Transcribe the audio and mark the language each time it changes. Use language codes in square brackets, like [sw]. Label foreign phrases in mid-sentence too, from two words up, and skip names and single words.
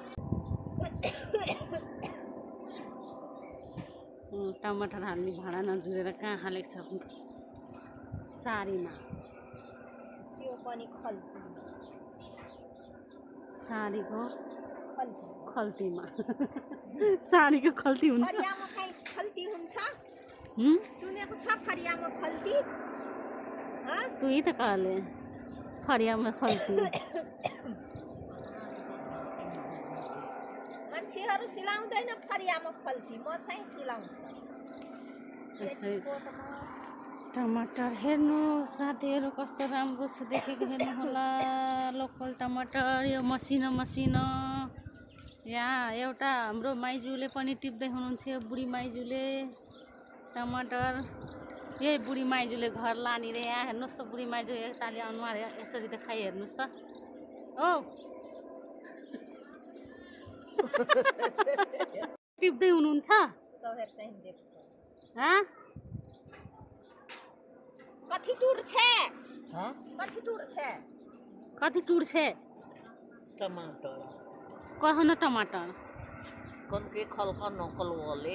[ne] टमाटर हाल्ने भाँडा नजुरेर कहाँ हालेको छ सारीमा। त्यो पनि खल्ती, सारीको खल्तीमा सारीको खल्ती हुन्छ। फरियामा खल्ती हुन्छ सुनेको छ फरियामा खल्ती। [mai] तू ही त कहले फरियामा खल्ती। [ne] मान्छेहरू सिलाउँदैन फरियामा खल्ती, म चाहिँ सिलाउँछु। टमाटर हेर्नु साथीहरू कस्तो राम्रो छ देखेको हेर्नु होला। लोकल टमाटर यो मसिनो मसिनो। यहाँ एउटा हाम्रो माइजूले पनि टिप्दै हुनुहुन्छ, बुढी माइजूले टमाटर। यही बुढी माइजूले घर लाने रे। यहाँ हेर्नुहोस् त बुढी माइजू यताले अनुहार यसरी देखाइ हेर्नुहोस् त। ओ टिप्दै हुनुहुन्छ। [mai] कथी टूर छे? कथी टूर छे? कथी टूर छे? टमाटर कह न टमाटर कौन के खलका नकल वाले